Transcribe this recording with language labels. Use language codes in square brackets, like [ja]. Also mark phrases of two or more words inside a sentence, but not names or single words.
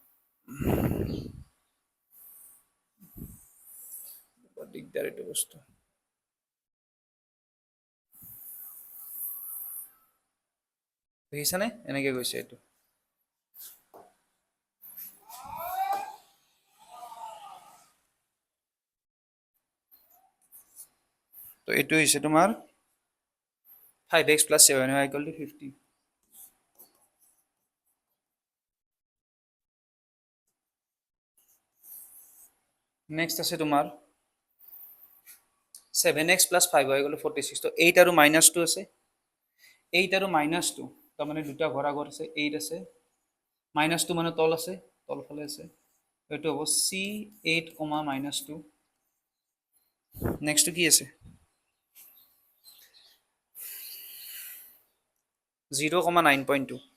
[as] দিগদাৰ এইটো বস্তু বুজিছানে এনেকে গৈছে এইটো তো এইটো হৈছে তোমাৰ [en] 5x plus 7y equal to 50 [as] নেক্সট আছে তোমাৰ [en] 7x plus 5y equal to 46 [as] তো 8 আৰু -2 আছে 8 আৰু -2 তাৰ মানে দুটা ঘৰ আগত আছে 8 আছে -2 মানে তল আছে, তলফালে আছে, এইটো হ'ব C8, -2। নেক্সটটো কি আছে? 0,9.2।